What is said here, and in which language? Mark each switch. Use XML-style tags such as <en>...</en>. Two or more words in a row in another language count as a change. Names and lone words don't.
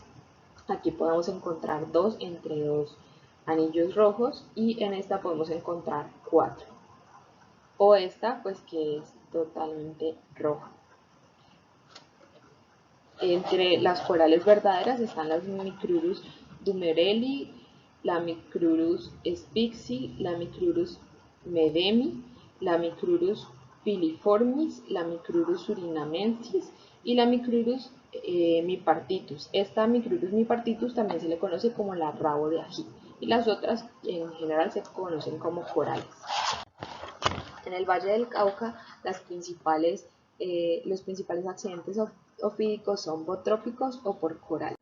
<es>Aquí podemos encontrar 2 entre 2 anillos rojos, y en esta podemos encontrar 4. O esta, que es totalmente roja. Entre las corales verdaderas están las Micrurus dumerelli, la Micrurus spixi, la Micrurus medemi, la Micrurus filiformis, la Micrurus surinamensis y la Micrurus mipartitus. Esta Micrurus mipartitus también se le conoce como la rabo de ají, y las otras en general se conocen como corales. En el Valle del Cauca, los principales accidentes ofídicos son botrópicos o por corales.</es>